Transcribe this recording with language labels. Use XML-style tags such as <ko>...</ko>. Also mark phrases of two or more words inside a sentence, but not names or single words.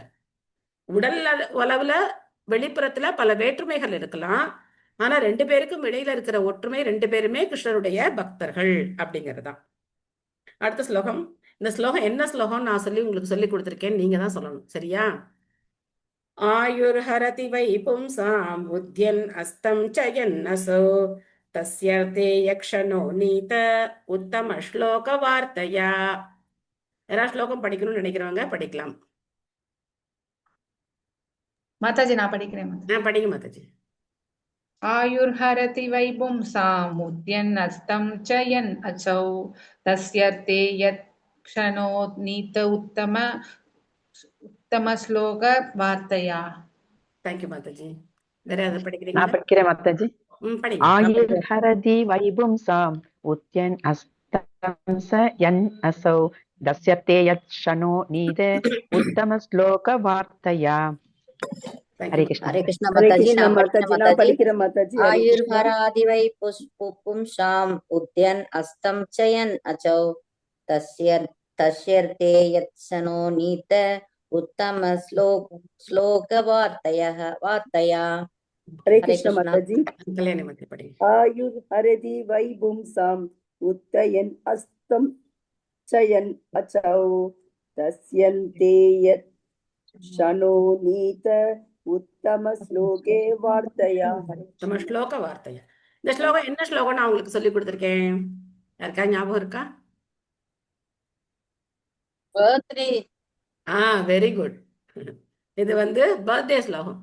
<ta>உடல் அளவுல வெளிப்புறத்துல பல வேற்றுமைகள் இருக்கலாம். ஆனா ரெண்டு பேருக்கும் இடையில இருக்கிற ஒற்றுமை, ரெண்டு பேருமே கிருஷ்ணருடைய பக்தர்கள் அப்படிங்கறதுதான். அடுத்த ஸ்லோகம். இந்த ஸ்லோகம் என்ன ஸ்லோகம் நான் உங்களுக்கு சொல்லி கொடுத்துருக்கேன், நீங்க தான் சொல்லணும். சரியா?</ta> <sa>आयुर्हरति वै पुंसाम् उद्यन् अस्तं च यन्नसौ तस्यर्थे यक्षणो नीत उत्तम श्लोक वार्तया.</sa> <ta>யாராவது ஸ்லோகம் படிக்கணும்னு நினைக்கிறவங்க படிக்கலாம். மாதாஜி நான் படிக்கிறேன் மாதாஜி. படிங்க மாதாஜி.</ta> <sa>आयुर्हरति वै पुंसाम् उद्यन् अस्तं च यन् असौ तस्यर्थे यत्क्षणो नीत उत्तम श्लोक वार्तया.</sa> <ta>தேங்க்யூ மாதாஜி. வேற யாராவது படிக்கிறீங்களா? நான் படிக்கிறேன் மாதாஜி. படிங்க.</ta> <sa>आयुर्हरति वैपुंसाम् उद्यन् अस्तं च यन् असौ तस्यते यत्क्षणो नीत उत्तम श्लोक वार्तया.</sa> <ta>ஹரே கிருஷ்ணா. ஹரே கிருஷ்ணா மாதாஜி. நான் படிக்கிறேன் மாதாஜி.</ta> <sa>आयुर्हराति वै पुंसाम् उद्यन् अस्तं च यन् असौ तस्यर्ते यत्क्षणो नीत उत्तम श्लोक वार्तया.</sa> <hi>हरे कृष्ण माताजी. कल्याणी माता पढ़ेगी.</hi> <sa>आयुर्हरति वै पुंसाम् उद्यन् अस्तं च यन् असौ तस्यन्ते यत्क्षणो नीत उत्तम श्लोके वार्तया. उत्तम श्लोक वार्तया.</sa> <ta>இந்த ஸ்லோகம் என்ன ஸ்லோகம் நான் உங்களுக்கு சொல்லி கொடுத்திருக்கேன்? யாருக்கா ஞாபகம் இருக்கா?</ta> <en>very good.</en> <ta>இது பர்த்டே ஸ்லோகம்.</ta>